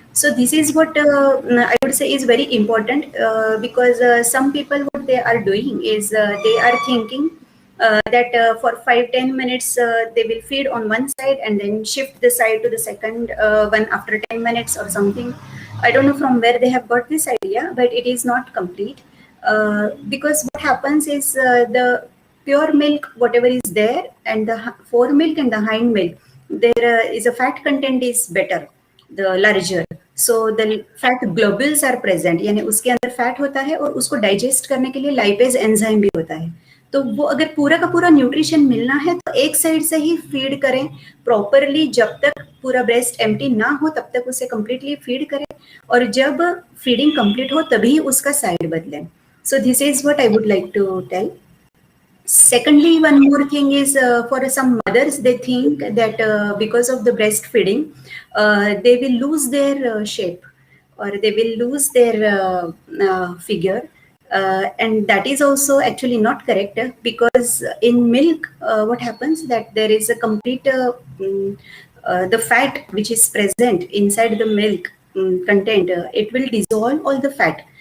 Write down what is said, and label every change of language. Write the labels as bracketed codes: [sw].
[en] So this is what I would say is very important, because some people, what they are doing is, they are thinking that for 5-10 minutes they will feed on one side and then shift the side to the second one after 10 minutes or something. I don't know from where they have got this idea, but it is not complete. Because what happens is, the pure milk, whatever is there, and the foremilk and the hind milk, there is a fat content is better, the larger. So the fat globules are present, [hi] यानी उसके अंदर fat होता है और उसको digest करने के लिए लाइपेज एंजाइम भी होता है. तो वो अगर पूरा का पूरा न्यूट्रिशन मिलना है तो एक साइड से ही फीड करें प्रॉपरली. जब तक पूरा ब्रेस्ट एम्प्टी ना हो तब तक उसे कंप्लीटली फीड करें, और जब फीडिंग कंप्लीट हो तभी उसका साइड बदलें. [en] So this is what I would like to tell. Secondly, one more thing is, for some mothers, they think that because of the breastfeeding, they will lose their shape, or they will lose their figure. And that is also actually not correct, because in milk, what happens that there is a complete the fat which is present inside the milk content, it will dissolve all the fat.